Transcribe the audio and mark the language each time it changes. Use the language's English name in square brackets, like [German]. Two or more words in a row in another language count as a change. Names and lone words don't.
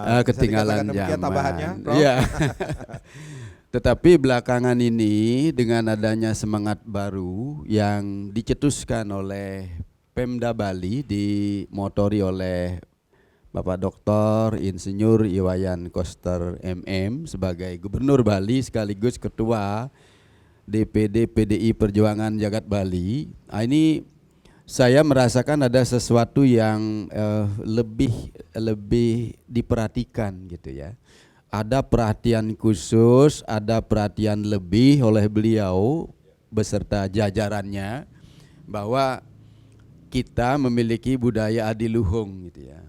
[Indonesian] Ketinggalan Bisa dikatakan demikian zaman. tambahannya, Prof? Iya. Tetapi belakangan ini dengan adanya semangat baru yang dicetuskan oleh Pemda Bali, dimotori oleh Bapak Dr. Insinyur Iwayan Koster MM sebagai Gubernur Bali sekaligus Ketua DPD PDI Perjuangan Jagat Bali. Ini saya merasakan ada sesuatu yang lebih diperhatikan gitu ya. Ada perhatian khusus, ada perhatian lebih oleh beliau beserta jajarannya bahwa kita memiliki budaya adiluhung gitu ya.